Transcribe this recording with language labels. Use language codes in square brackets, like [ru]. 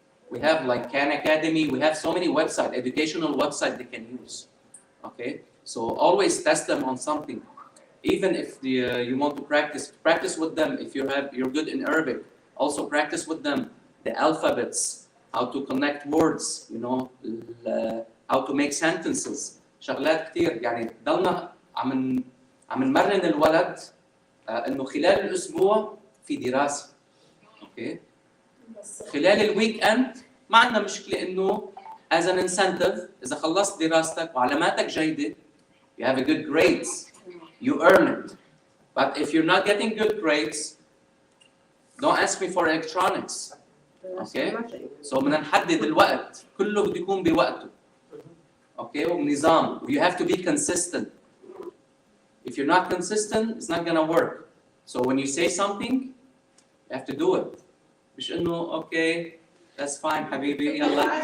[en] We have like Khan Academy, we have so many websites, educational websites they can use. Okay, so always test them on something. Even if you want to practice with them. If you're good in Arabic, also practice with them the alphabets, how to connect words, you know, how to make sentences. [ar] شغلات كتير يعني ضلنا عم نمرن الولد انه خلال الاسبوع في دراسه. اوكي؟ خلال الويك اند ما عندنا مشكله انه [en] as an incentive [ar] اذا خلصت دراستك وعلاماتك جيده [en] you have a good grades you earn it. But if you're not getting good grades, don't ask me for electronics. Okay? [ar] So بدنا نحدد الوقت كله بده يكون بوقته. Okay? وبنظام. [en] You have to be consistent. If you're not consistent, it's not gonna work. So when you say something, you have to do it. [ar] مش إنه أوكي [en] that's fine [ar] حبيبي يلا.